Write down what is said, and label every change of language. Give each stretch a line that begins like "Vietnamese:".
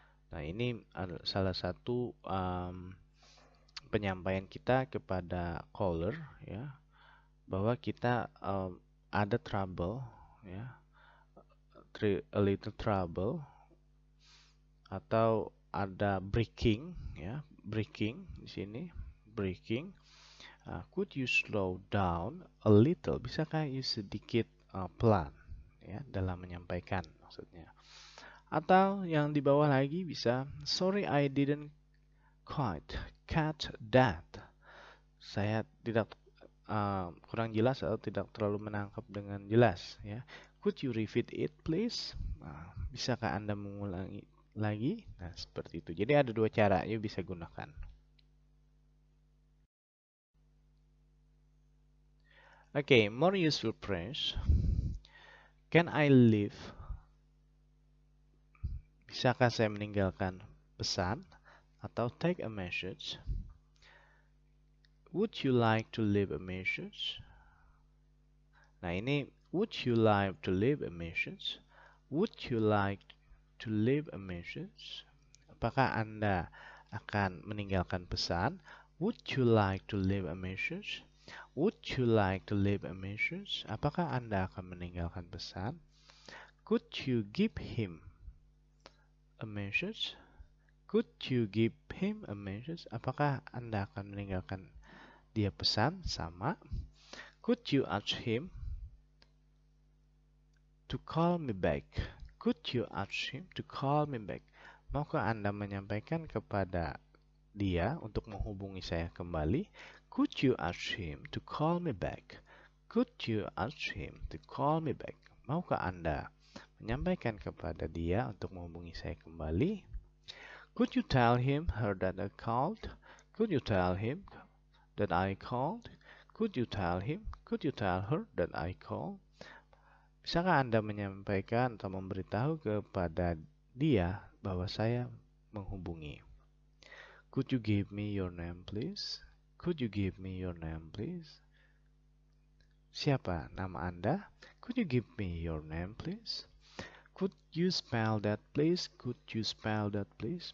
Indonesian: Nah, ini salah satu penyampaian kita kepada caller ya, bahwa kita ada trouble ya,
English: a little trouble,
Indonesian: atau ada breaking ya, breaking di sini, breaking.
English: Could you slow down a little?
Indonesian: Bisakah you sedikit pelan ya dalam menyampaikan maksudnya. Atau yang di bawah lagi bisa,
English: sorry I didn't quite catch that.
Indonesian: Saya tidak kurang jelas atau tidak terlalu menangkap dengan jelas ya.
English: Could you repeat it please?
Indonesian: Bisakah Anda mengulangi lagi? Nah, seperti itu. Jadi ada dua cara you bisa gunakan.
English: Okay, more useful phrase. Can I leave?
Indonesian: Bisakah saya meninggalkan pesan atau
English: take a message? Would you like to leave a message?
Indonesian: Nah, ini
English: would you like to leave a message? Would you like to leave a message?
Indonesian: Apakah Anda akan meninggalkan pesan?
English: Would you like to leave a message? Would you like to leave a message?
Indonesian: Apakah Anda akan meninggalkan pesan?
English: Could you give him a message? Could you give him a message?
Indonesian: Apakah Anda akan meninggalkan dia pesan? Sama.
English: Could you ask him to call me back? Could you ask him to call me back?
Indonesian: Maukah Anda menyampaikan kepada dia untuk menghubungi saya kembali?
English: Could you ask him to call me back? Could you ask him to call me back?
Indonesian: Maukah Anda menyampaikan kepada dia untuk menghubungi saya kembali?
English: Could you tell him her that I called? Could you tell him that I called? Could you tell him? Could you tell her that I called?
Indonesian: Bisakah Anda menyampaikan atau memberitahu kepada dia bahwa saya menghubungi?
English: Could you give me your name, please? Could you give me your name, please?
Indonesian: Siapa nama Anda?
English: Could you give me your name, please? Could you spell that, please? Could you spell that, please?